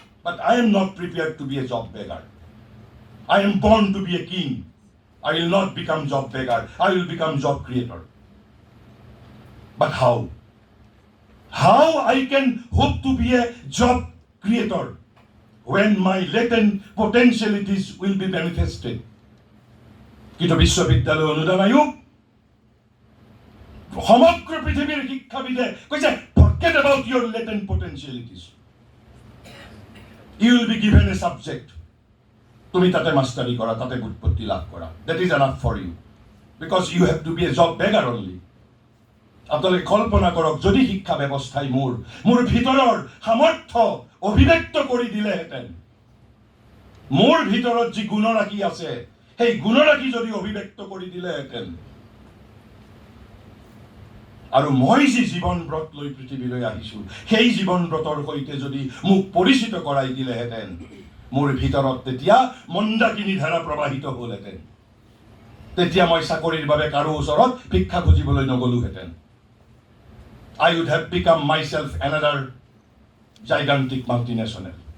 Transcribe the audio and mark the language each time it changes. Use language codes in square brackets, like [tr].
[en] But I am not prepared to be a job beggar. I am born to be a king. I will not become job beggar. I will become job creator. But how? How I can hope to be a job creator when my latent potentialities will be manifested? [as] কিন্তু বিশ্ববিদ্যালয় অনুদান আয়োগ, সমগ্ৰ পৃথিৱীৰ শিক্ষাবিদে কৈছে [en] forget about your latent potentialities. You will be given a subject. [as] তুমি তাতে মাষ্টাৰি কৰা, তাতে ব্যুৎপত্তি লাভ কৰা. [en] That is enough for you. Because you have to be a job beggar only. [as] আপোনালোকে কল্পনা কৰক, যদি শিক্ষা ব্যৱস্থাই মোৰ ভিতৰৰ সামৰ্থ্য অভিব্যক্ত কৰি দিলেহেঁতেন, মোৰ ভিতৰত যি গুণৰাশি আছে, সেই গুণৰাশি যদি অভিব্যক্ত কৰি দিলেহেঁতেন, আৰু মই যি জীৱন ব্ৰত লৈ পৃথিৱীলৈ আহিছোঁ, সেই জীৱন ব্ৰতৰ সৈতে যদি মোক পৰিচিত কৰাই দিলেহেঁতেন, মোৰ ভিতৰত তেতিয়া মন্দাকিনী ধাৰা প্ৰবাহিত হ'লহেঁতেন। তেতিয়া মই চাকৰিৰ বাবে কাৰো ওচৰত ভিক্ষা খুজিবলৈ নগলোহেঁতেন। [en] I would have become myself another gigantic multinational.